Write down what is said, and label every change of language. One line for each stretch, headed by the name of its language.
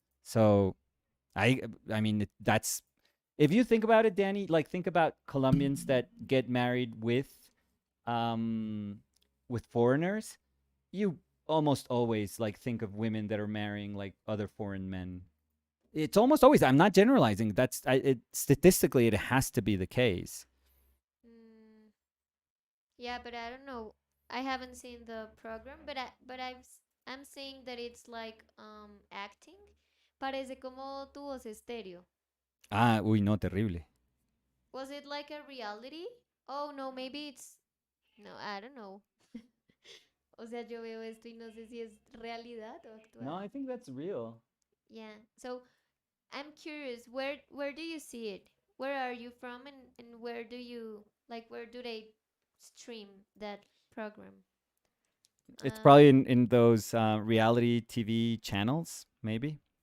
English: So I I mean that's if you think about it, Danny, like think about Colombians that get married um with foreigners, you almost always like think of women that are marrying like other foreign men. It's almost always. I'm not generalizing. Statistically it has to be the case. Mm, yeah, but I don't know. I haven't seen the program, I'm seeing that it's like acting.
Spanish: Parece como tu voz estéreo. Ah, uy, no, terrible.
English: Was it like a reality? Oh no, maybe it's no, I don't know.
Spanish: O sea, yo veo esto y no sé si es realidad o No, actuado.
English: I think that's real. Yeah. So I'm curious, where do you see it? Where are you from, and where do you like where do they stream that program? It's probably in Um in those reality TV channels, maybe.